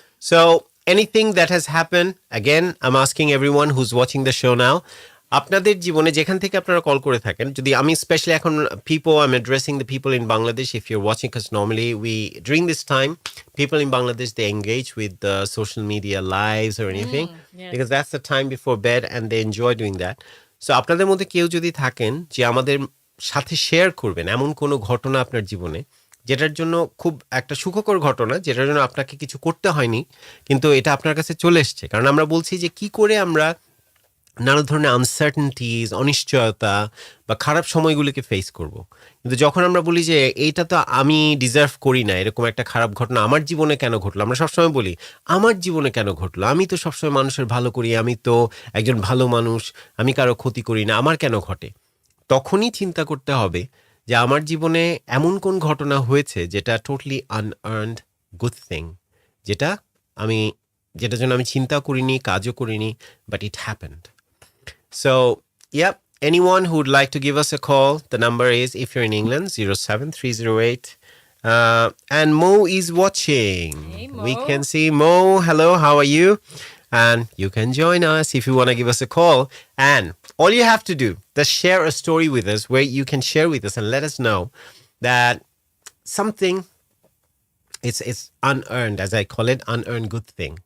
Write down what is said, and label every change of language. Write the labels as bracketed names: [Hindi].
[English] So anything that has happened, again, I'm asking everyone who's watching the show now, [Bangla] আপনাদের জীবনে যেখান থেকে আপনারা কল করে থাকেন, যদি আমি স্পেশালি এখন [English] I'm addressing the people in Bangladesh, if you're watching, because normally during this time, people in Bangladesh, they engage with the social media lives or anything, yes. because that's the time before bed and they enjoy doing that. [Bangla] So আপনাদের মধ্যে কেউ যদি থাকেন যে আমাদের সাথে share করবেন এমন কোনো ঘটনা আপনার জীবনে, যেটার জন্য খুব একটা সুখকর ঘটনা, যেটার জন্য আপনাকে কিছু করতে হয়নি, কিন্তু এটা আপনার কাছে চলে এসছে, কারণ আমরা বলছি যে কি করে আমরা নানা ধরনের আনসার্টেনটিজ, অনিশ্চয়তা বা খারাপ সময়গুলোকে ফেস করব। কিন্তু যখন আমরা বলি যে এইটা তো আমি ডিজার্ভ করি না, এরকম একটা খারাপ ঘটনা আমার জীবনে কেন ঘটলো, আমরা সবসময় বলি আমার জীবনে কেন ঘটলো, আমি তো সবসময় মানুষের ভালো করি, আমি তো একজন ভালো মানুষ, আমি কারো ক্ষতি করি না, আমার কেন ঘটে। তখনই চিন্তা করতে হবে যে আমার জীবনে এমন কোন ঘটনা হয়েছে যেটা টোটালি আনআর্নড গুড থিং, যেটার জন্য আমি চিন্তা করিনি, কাজও করিনি, [English] But it happened. So, yep, anyone who would like to give us a call, the number is, if you're in England, 07308. And Mo is watching. Hey, Mo. We can see Mo. Hello, how are you? And you can join us if you want to give us a call. And all you have to do is share a story with us where you can share with us and let us know that something, it's unearned, as I call it, unearned good thing.